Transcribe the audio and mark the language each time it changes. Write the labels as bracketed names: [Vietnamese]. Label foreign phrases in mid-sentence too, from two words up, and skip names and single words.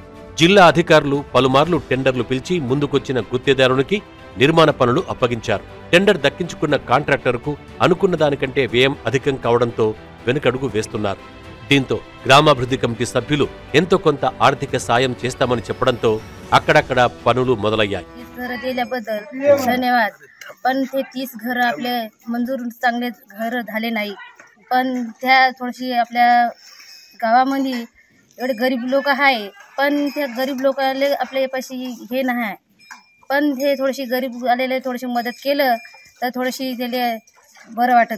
[Telugu] జిల్లా అధికారులు పలుమార్లు టెండర్లు పిలిచి ముందుకొచ్చిన గుత్తేదారునికి నిర్మాణ పనులు అప్పగించారు. టెండర్ దక్కించుకున్న కాంట్రాక్టర్కు అనుకున్న దానికంటే వ్యయం అధికం కావడంతో వెనుకడుగు వేస్తున్నారు. దీంతో గ్రామాభివృద్ధి కమిటీ సభ్యులు ఎంతో కొంత ఆర్థిక సాయం చేస్తామని చెప్పడంతో అక్కడక్కడ పనులు మొదలయ్యాయి. [Marathi] धन्यवाद. पण ते 30 घर आपले मंजूर चांगले घर झाले नाही. पण त्या थोडीशी आपल्या गावामध्ये एवढे गरीब लोक आहे, पण त्या गरीब लोकांना आपले पैसे हे नाही. पण हे थोडीशी गरीब आलेले थोडीशी मदत केलं तर थोडीशी त्याला बरं वाटन.